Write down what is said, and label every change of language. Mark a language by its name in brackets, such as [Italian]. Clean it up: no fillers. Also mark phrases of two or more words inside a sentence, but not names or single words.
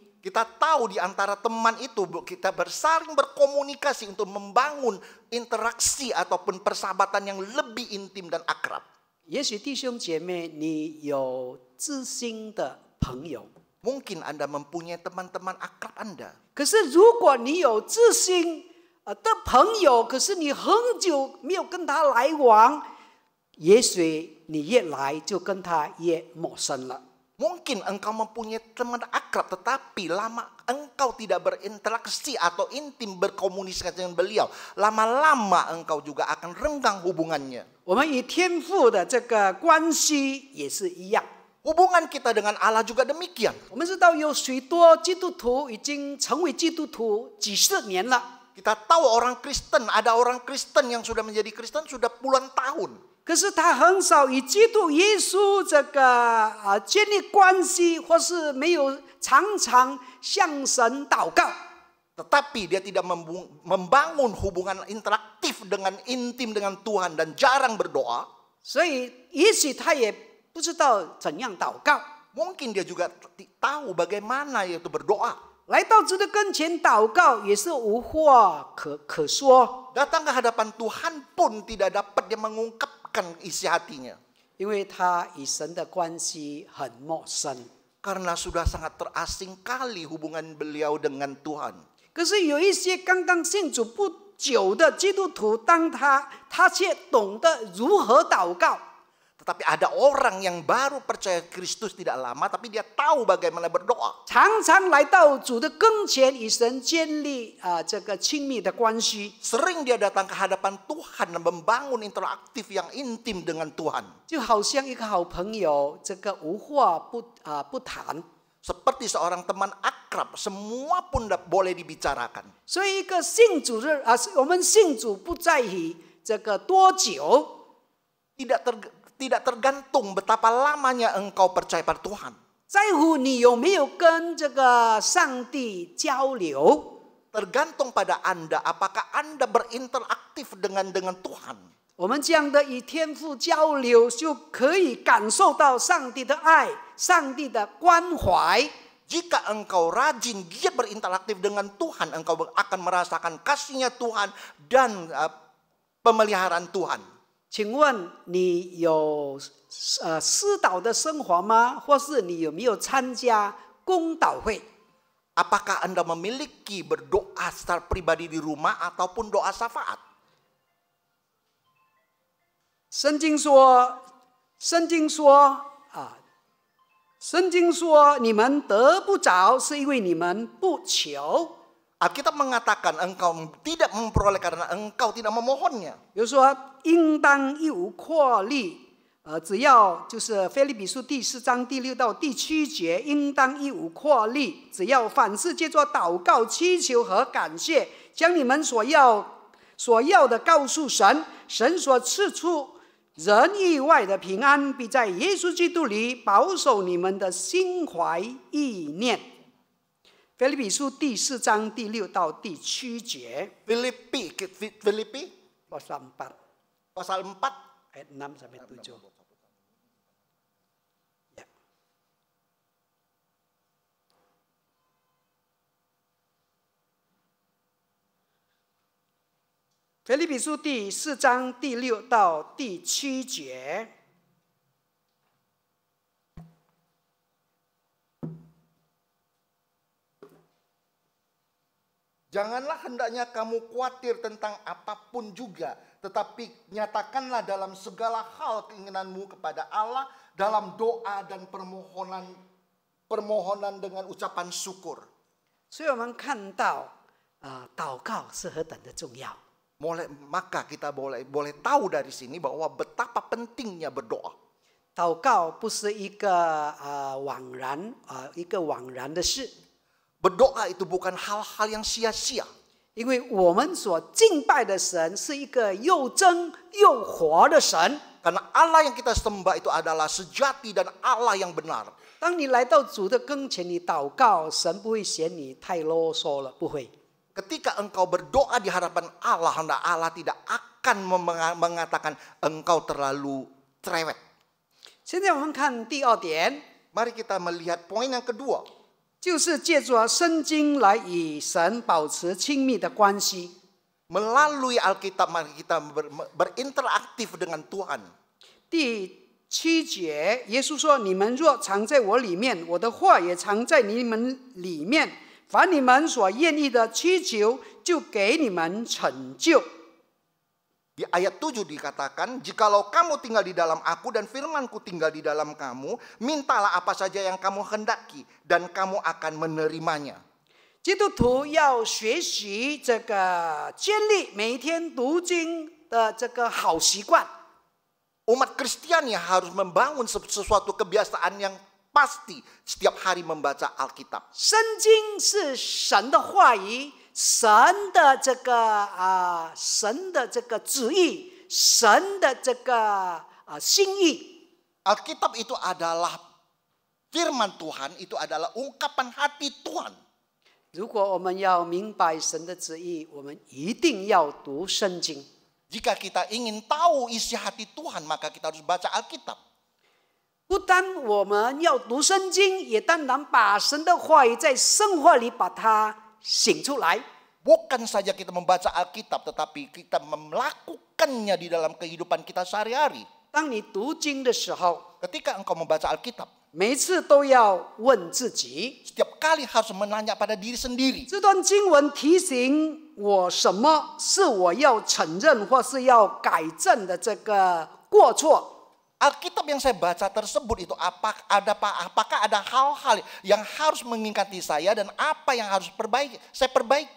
[Indonesian] Kita tahu di antara teman itu kita bersaling berkomunikasi untuk membangun interaksi ataupun persahabatan yang lebih intim dan akrab. [Chinese] 也许弟兄姐妹，你有知心的朋友， [Indonesian] Mungkin Anda mempunyai teman-teman akrab Anda. [Chinese] 可是如果你有知心的朋友，可是你很久没有跟他来往，也许你越来就跟他越陌生了。 [Indonesian] Mungkin engkau mempunyai teman akrab, tetapi lama engkau tidak berinteraksi atau intim berkomunikasi dengan beliau. Lama-lama engkau juga akan renggang hubungannya. [Chinese] 我们与天父的这个关系也是一样。 [Indonesian] Hubungan kita dengan Allah juga demikian. [Chinese] 我们知道有许多基督徒已经成为基督徒几十年了， [Indonesian] Kita tahu orang Kristen, ada orang Kristen yang sudah menjadi Kristen sudah puluhan tahun. [Chinese] 可是他很少与基督耶稣这个建立关系，或是没有常常向神祷告。 [Indonesian] Tetapi dia tidak membangun hubungan interaktif dengan intim dengan Tuhan dan jarang berdoa. [Chinese] 所以也许他也不知道怎样祷告。 [Indonesian] Mungkin dia juga tahu bagaimana yaitu berdoa. [Chinese] 来到主的跟前祷告也是无话可说， [Indonesian] Datang ke hadapan Tuhan pun tidak dapat dia mengungkapkan isi hatinya. [Chinese] 因为他与神的关系很陌生。 [Indonesian] Karena sudah sangat terasing kali hubungan beliau dengan Tuhan. [Chinese] 可是有一些刚刚信主不久的基督徒，当他却懂得如何祷告。 [Indonesian] Tetapi ada orang yang baru percaya Kristus tidak lama, tapi dia tahu bagaimana berdoa. [Chinese] 常常来到主的跟前，与神建立这个亲密的关系， [Indonesian] Sering dia datang ke hadapan Tuhan dan membangun interaktif yang intim dengan Tuhan. [Chinese] 就好像一个好朋友，这个无话不谈。 [Indonesian] Seperti seorang teman akrab, semua pun boleh dibicarakan. [Chinese] 所以一个信主的我们信主不在于这个多久， [Indonesian] Tidak tergantung betapa lamanya engkau percaya pada Tuhan. [Chinese] 在乎你有没有跟这个上帝交流。 [Indonesian] Tergantung pada Anda, apakah Anda berinteraktif dengan Tuhan. [Chinese] 我们这样的与天父交流，就可以感受到上帝的爱，上帝的关怀。 [Indonesian] Jika engkau rajin, giat berinteraktif dengan Tuhan, engkau akan merasakan kasih-Nya Tuhan dan pemeliharaan Tuhan. [Chinese] 请问你有私祷的生活吗？或是你有没有参加公祷会？ [Indonesian] Apakah Anda memiliki berdoa secara pribadi di rumah ataupun doa syafaat? [Chinese] 圣经说，你们得不着，是因为你们不求。 [Indonesian] Alkitab mengatakan engkau tidak memperoleh karena engkau tidak memohonnya. [Chinese] 比如说，应当一无阔力，只要就是腓立比书第4章第6到第7节，应当一无阔力，只要凡事借着祷告、祈求和感谢，将你们所要的告诉神，神所赐出人意外的平安，必在耶稣基督里保守你们的心怀意念。腓立比书第4章第6到第7节。 [Indonesian] Filipi pasal 4 pasal 4 ayat 6 sampai 7. Ya. [Chinese] 腓立比书第4章第6到第7节。 [Indonesian] Janganlah hendaknya kamu khawatir tentang apapun juga, tetapi nyatakanlah dalam segala hal keinginanmu kepada Allah dalam doa dan permohonan dengan ucapan syukur. [Chinese] 所以我们看到祷告是何等的重要。 [Indonesian] Maka kita boleh tahu dari sini bahwa betapa pentingnya berdoa. [Chinese] 祷告不是一个枉然的事。 [Indonesian] Berdoa itu bukan hal-hal yang sia-sia. [Chinese] 因为我们所敬拜的神是一个又真又活的神。 [Indonesian] Karena Allah yang kita sembah itu adalah sejati dan Allah yang benar. [Chinese] 当你来到主的跟前，你祷告，神不会嫌你太啰嗦了，不会。 [Indonesian] Ketika engkau berdoa di hadapan Allah, Allah tidak akan mengatakan engkau terlalu cerewet. [Chinese] 现在我们看第2点， [Indonesian] Mari kita melihat poin yang kedua. [Chinese] 就是借着圣经来与神保持亲密的关系。 [Indonesian] Melalui Alkitab mari kita berinteraktif dengan Tuhan. [Chinese] 第 7节，耶稣说：“你们若藏在我里面，我的话也藏在你们里面，凡你们所愿意的祈求，就给你们成就。” [Indonesian] Di ayat 7 dikatakan, jikalau kamu tinggal di dalam aku dan firmanku tinggal di dalam kamu, mintalah apa saja yang kamu hendaki dan kamu akan menerimanya. [Chinese] 基督徒要学习这个建立每天读经的这个好习惯。 [Indonesian] Umat Kristiani harus membangun sesuatu kebiasaan yang pasti setiap hari membaca Alkitab. [Chinese] 圣经是神的话语，神的这个旨意，神的这个心意。 [Indonesian] Alkitab itu adalah firman Tuhan, itu adalah ungkapan hati Tuhan. [Chinese] 如果我们要明白神的旨意，我们一定要读圣经。 [Indonesian] Jika kita ingin tahu isi hati Tuhan, maka kita harus baca Alkitab. [Chinese] 不单我们要读圣经，也当然把神的话语在生活里把它醒出来。 [Indonesian] Bukan saja kita membaca Alkitab, tetapi kita melakukannya di dalam kehidupan kita sehari-hari. [Chinese] 当你读经的时候， [Indonesian] Ketika engkau membaca Alkitab, [Chinese] 每次都要问自己， [Indonesian] setiap kali harus menanya pada diri sendiri. [Chinese] 这段经文提醒我什么是我要承认或是要改正的这个过错。 [Indonesian] Alkitab yang saya baca tersebut itu apakah ada hal-hal yang harus mengingati saya dan apa yang harus saya perbaiki.